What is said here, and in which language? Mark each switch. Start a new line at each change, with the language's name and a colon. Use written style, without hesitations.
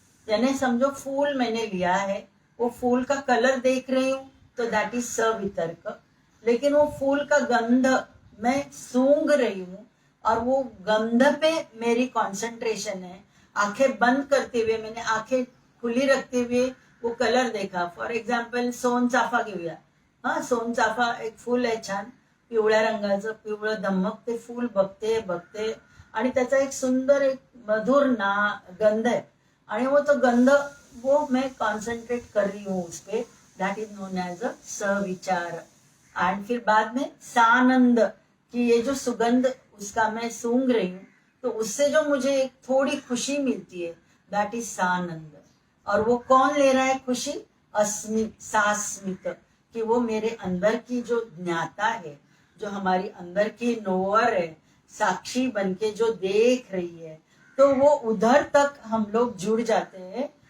Hindi: यानी समझो फूल मैंने लिया है, वो फूल का कलर देख रही हूँ तो
English: that is
Hindi: सवितर्क, लेकिन वो फूल का गंध मैं सूंघ रही हूँ और वो गंध पे मेरी कंसंट्रेशन है। आंखें बंद करते हुए, मैंने आंखें खुली रखते हुए वो कलर देखा।
English: for example
Marathi: सोनचाफा घेऊया। हा, सोनचाफा एक फूल आहे छान पिवळ्या रंगाचं, पिवळं धम्मक ते फूल बघते बघते आणि त्याचा एक सुंदर एक मधुर ना गंध
Hindi: है, आणि वो तो गंध वो मैं कॉन्सेंट्रेट कर रही हूँ उस पे,
English: that is known as a
Marathi: सविचार।
Hindi: And फिर बाद में सानंद, कि ये जो सुगंध उसका मैं सूंघ रही हूँ तो उससे जो मुझे एक थोड़ी खुशी मिलती है,
English: that is
Hindi: सानंद। और वो कौन ले रहा है खुशी? अस्मित, सास्मित, कि वो मेरे अंदर की जो ज्ञाता है, जो हमारी अंदर की नोअर है, साक्षी बनके जो देख रही है, तो वो उधर तक हम लोग जुड़ जाते हैं।